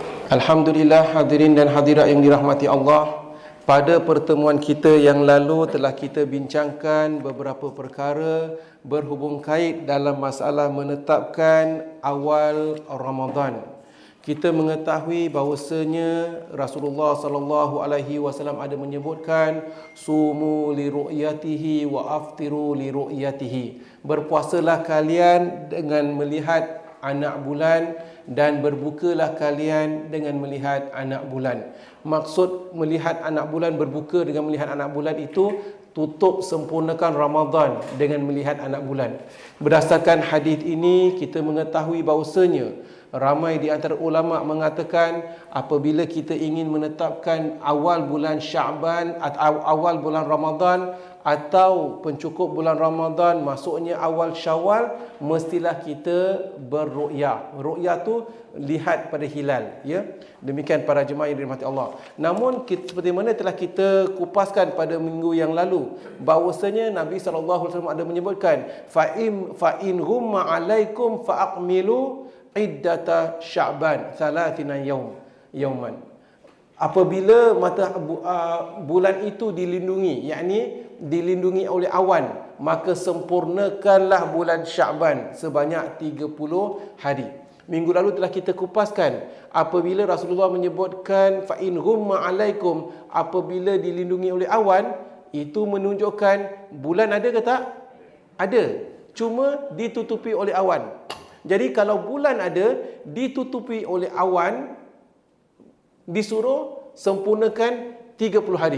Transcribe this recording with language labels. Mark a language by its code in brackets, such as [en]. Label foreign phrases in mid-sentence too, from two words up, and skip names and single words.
[ms] Alhamdulillah, hadirin dan hadirat yang dirahmati Allah. Pada pertemuan kita yang lalu telah kita bincangkan beberapa perkara berhubung kait dalam masalah menetapkan awal Ramadan. Kita mengetahui bahawasanya Rasulullah [ar] صلى الله عليه وسلم [ms] ada menyebutkan [ar] صوموا لرؤيته وأفطروا لرؤيته. [ms] Berpuasalah kalian dengan melihat anak bulan dan berbukalah kalian dengan melihat anak bulan. Maksud melihat anak bulan, berbuka dengan melihat anak bulan itu tutup sempurnakan Ramadan dengan melihat anak bulan. Berdasarkan hadis ini kita mengetahui bahawasanya ramai di antara ulama mengatakan apabila kita ingin menetapkan awal bulan Syaban atau awal bulan Ramadan atau pencukup bulan Ramadan, maksudnya awal Syawal, mestilah kita berru'yah. Ru'yah tu lihat pada hilal, ya. Demikian para jemaah yang dirahmati Allah. Namun seperti mana telah kita kupaskan pada minggu yang lalu, bahawasanya Nabi [ar] صلى الله عليه وسلم [ms] ada menyebutkan [ar] فإن غم عليكم فأكملوا عدة شعبان ثلاثين يوما. [ms] Apabila bulan itu dilindungi, yakni dilindungi oleh awan, maka sempurnakanlah bulan Sya'ban sebanyak 30 hari. Minggu lalu telah kita kupaskan apabila Rasulullah menyebutkan [ar] فإن غم عليكم, [ms] apabila dilindungi oleh awan, itu menunjukkan bulan ada ke tak? Ada, cuma ditutupi oleh awan. Jadi kalau bulan ada ditutupi oleh awan, disuruh sempurnakan 30 hari.